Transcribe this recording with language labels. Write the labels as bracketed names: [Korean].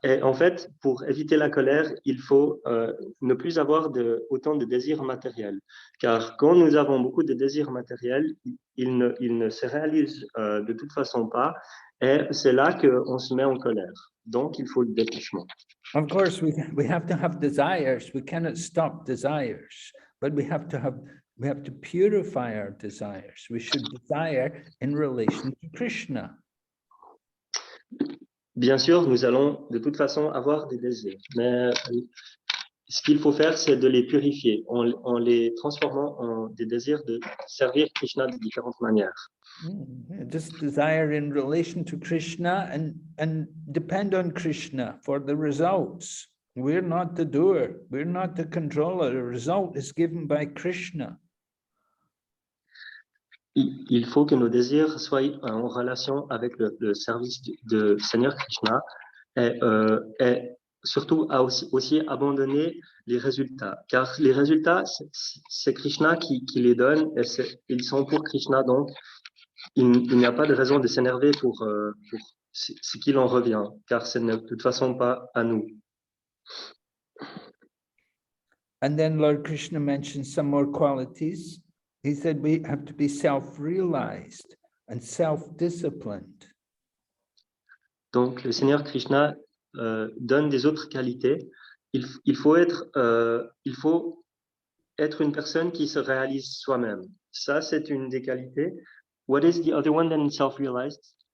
[French] Et en fait, pour éviter la colère, il faut ne plus avoir autant de désirs matériels. Car quand nous avons beaucoup de désirs matériels, ils ne se réalisent de toute façon pas. Et c'est là qu'on se met en colère. Donc, il faut le détachement. [English] Of course, we have to have desires. We cannot stop desires, but we have to purify our desires. We should desire in relation to Krishna. [French] Bien sûr, nous allons de toute façon avoir des désirs, mais ce qu'il faut faire, c'est de les purifier en les transformant en des désirs de servir Krishna de différentes manières. [English] Just desire in relation to Krishna and depend on Krishna for the results. We're not the doer, we're not the controller. The result is given by Krishna. [French] Il faut que nos désirs soient en relation avec le service de Seigneur Krishna et surtout à aussi abandonner les résultats. Car les résultats, c'est Krishna qui les donne et ils sont pour Krishna. Donc, il n'y a pas de raison de s'énerver pour ce qu'il en revient, car ce n'est de toute façon pas à nous. [English] And then Lord Krishna mentioned some more qualities. He said we have to be self-realized and self-disciplined. [French] Donc, le Seigneur Krishna donne des autres qualités. Il faut être une personne qui se réalise soi-même. Ça, c'est une des qualités [English] What is the other one than self-realized?